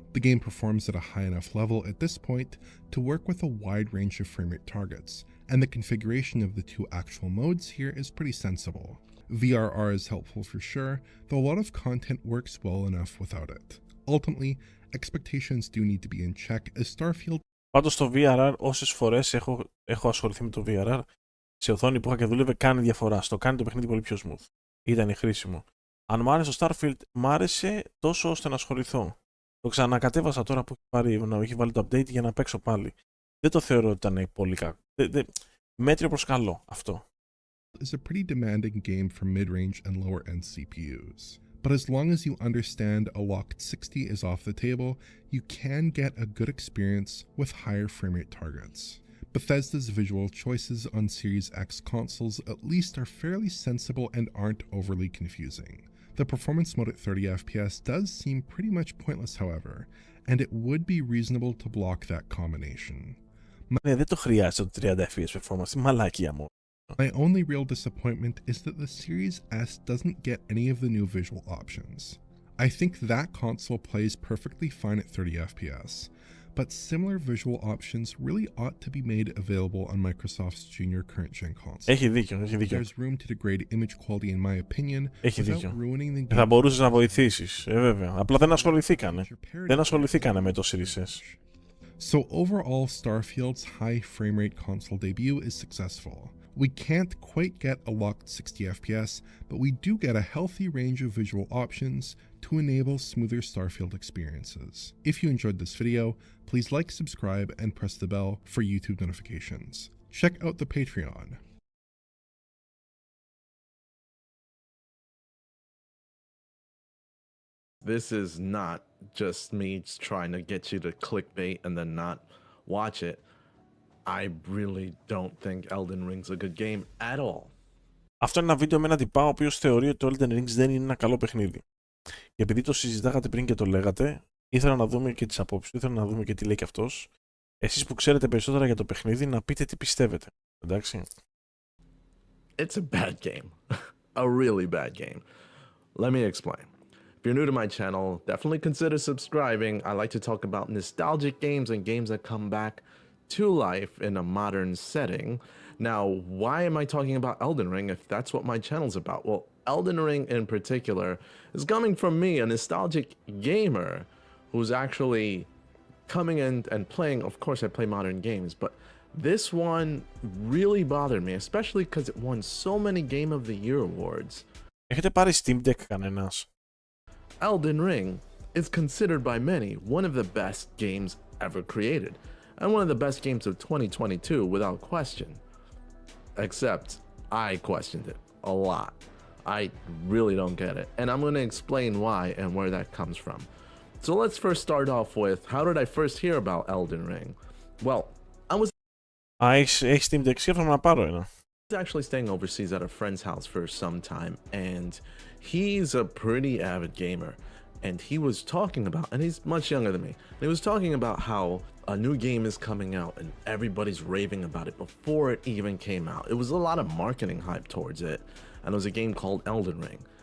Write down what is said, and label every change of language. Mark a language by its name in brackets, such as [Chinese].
[English] The game performs at a high enough level at this point to work with a wide range of framerate targets, and the configuration of the two actual modes here is pretty sensible. VRR is helpful for sure, though a lot of content works well enough without it. Ultimately, expectations do need to be in check as Starfield. [Greek] Πάντως το VRR, όσες φορές έχω ασχοληθεί με το VRR, σε οθόνη που είχα και δούλευε, κάνει διαφορά. Στο κάνει το παιχνίδι πολύ πιο smooth. Ήταν χρήσιμο. Αν μου άρεσε το Starfield, μ' άρεσε τόσο ώστε να ασχοληθώ. Το ξανακατέβασα τώρα που έχει βάλει το update για να παίξω πάλι. Δεν το θεωρώ ότι ήταν πολύ κακό. Μέτριο προς καλό αυτό. [English] Is a pretty demanding game for mid-range and lower-end CPUs. But as long as you understand a locked 60 is off the table, you can get a good experience with higher framerate targets. Bethesda's visual choices on Series X consoles at least are fairly sensible and aren't overly confusing. The performance mode at 30 FPS does seem pretty much pointless, however, and it would be reasonable to block that combination. [Greek] Δεν το χρειάζεται το 30 FPS performance, μαλάκια μου. [English] My only real disappointment is that the Series S doesn't get any of the new visual options. I think that console plays perfectly fine at 30 FPS, but similar visual options really ought to be made available on Microsoft's junior current-gen console. [Greek] Έχει δίκιο. [English] There's room to degrade image quality in my opinion without ruining the game. [Greek] Θα μπορούσες να βοηθήσεις, βέβαια. Απλά δεν ασχοληθήκανε με το Series S. [English] So overall, Starfield's high frame rate console debut is successful. We can't quite get a locked 60 FPS, but we do get a healthy range of visual options to enable smoother Starfield experiences. If you enjoyed this video, please like, subscribe, and press the bell for YouTube notifications. Check out the Patreon. This is not just me trying to get you to clickbait and then not watch it. I really don't think Elden Ring's a good game at all. [Greek] Αυτό είναι ένα βίντεο με έναν τυπά ο οποίος θεωρεί ότι το Elden Ring δεν είναι ένα καλό παιχνίδι. Και επειδή το συζητάγατε πριν και το λέγατε, ήθελα να δούμε και τις απόψεις του, ήθελα να δούμε και τι λέει και αυτός. Εσείς που ξέρετε περισσότερα για το παιχνίδι, να πείτε τι πιστεύετε. Εντάξει. [English] It's a bad game. A really bad game. Let me explain. If you're new to my channel, definitely consider subscribing. I like to talk about nostalgic games and games that come back to life in a modern setting. Now, why am I talking about Elden Ring if that's what my channel's about? Well, Elden Ring in particular is coming from me, a nostalgic gamer who's actually coming in and playing. Of course, I play modern games, but This one really bothered me, especially because it won so many Game of the Year awards. [Greek] Έχετε πάρει Steam Deck κανένας? [English] Elden Ring is considered by many one of the best games ever created, and one of the best games of 2022 without question. Except, I questioned it a lot. I really don't get it, and I'm going to explain why and where that comes from. So let's first start off with, how did I first hear about Elden Ring? Well, I was [Greek] Έχεις Steam Deck, σκέφτομαι να πάρω ένα. [English] actually staying overseas at a friend's house for some time, and he's a pretty avid gamer, and he was talking about, and he's much younger than me, and he was talking about how a new game is coming out and everybody's raving about it before it even came out. It was a lot of marketing hype towards it, and it was a game called Elden Ring.